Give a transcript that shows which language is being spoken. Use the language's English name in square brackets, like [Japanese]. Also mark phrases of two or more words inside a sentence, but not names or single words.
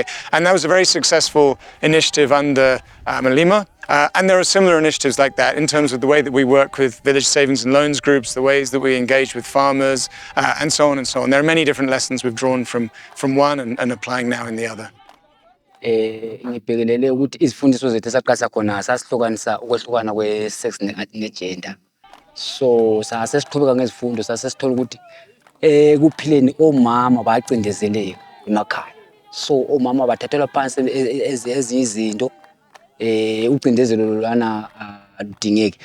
[English] And that was a very successful initiative under Amalima. And there are similar initiatives like that in terms of the way that we work with village savings and loans groups, the ways that we engage with farmers, and so on and so on. There are many different lessons we've drawn from one and applying now in the other. [North Ndebele] Ngibhekelele ukuthi izifundiso zethu esaqala khona sasihlukanisa ukwehlukana kwe-sex ne-gender. So sasesiqhubeka ngezifundo sasesithola ukuthi kuphileni omama bacindezeleka emakhaya. So omama bathathelwa phansi ezinye izinto ucindezelo lana adingeki.